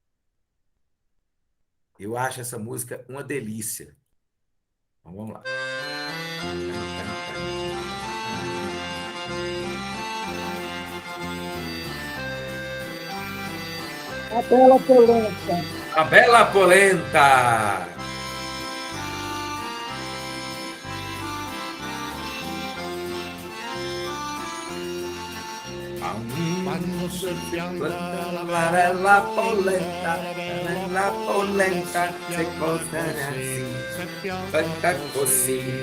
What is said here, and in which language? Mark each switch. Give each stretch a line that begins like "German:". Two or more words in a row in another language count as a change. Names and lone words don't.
Portuguese: Eu acho essa música uma delícia. Então, vamos lá. A Bela Polenta. A Bela Polenta.
Italian: Quando si pianta la bella polenta, se cosa fatta così.